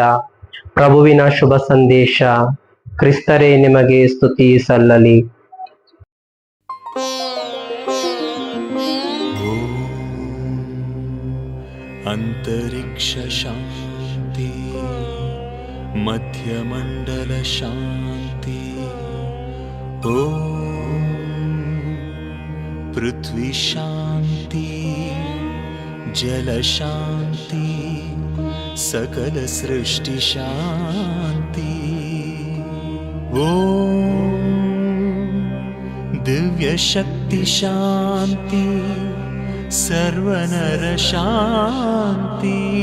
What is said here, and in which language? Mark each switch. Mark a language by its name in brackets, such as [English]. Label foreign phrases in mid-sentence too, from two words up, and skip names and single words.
[Kannada] ಪ್ರಭುವಿನ ಶುಭ ಸಂದೇಶ. ಕ್ರಿಸ್ತರೇ, ನಿಮಗೆ ಸ್ತುತಿ ಸಲ್ಲಲಿ. [Sanskrit] ಅಂತರಿಕ್ಷ ಶಾಂತಿ, ಮಧ್ಯಮಂಡಲ ಶಾಂತಿ. ಓಂ पृथ्वी शान्ति जल शान्ति सकल सृष्टि शान्ति। ॐ दिव्य शक्ति शान्ति सर्वनर शान्ति।